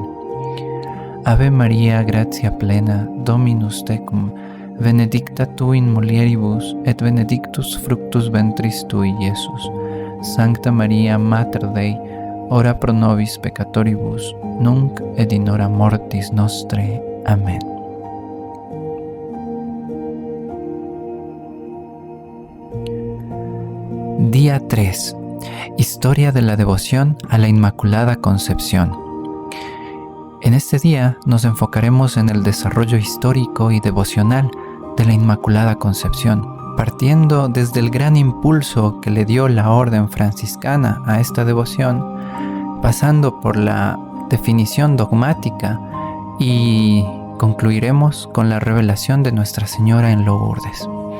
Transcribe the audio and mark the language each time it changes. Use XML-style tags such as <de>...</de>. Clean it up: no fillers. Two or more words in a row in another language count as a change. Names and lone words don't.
<la>Ave Maria, gratia plena, Dominus tecum, benedicta tu in mulieribus et benedictus fructus ventris tui, Iesus. Sancta Maria, Mater Dei, ora pro nobis peccatoribus, nunc et in hora mortis nostre.</la> <es>Amén. Día 3. Historia de la devoción a la Inmaculada Concepción. En este día nos enfocaremos en el desarrollo histórico y devocional de la Inmaculada Concepción, partiendo desde el gran impulso que le dio la orden franciscana a esta devoción, pasando por la definición dogmática y concluiremos con la revelación de Nuestra Señora en Lourdes.</es>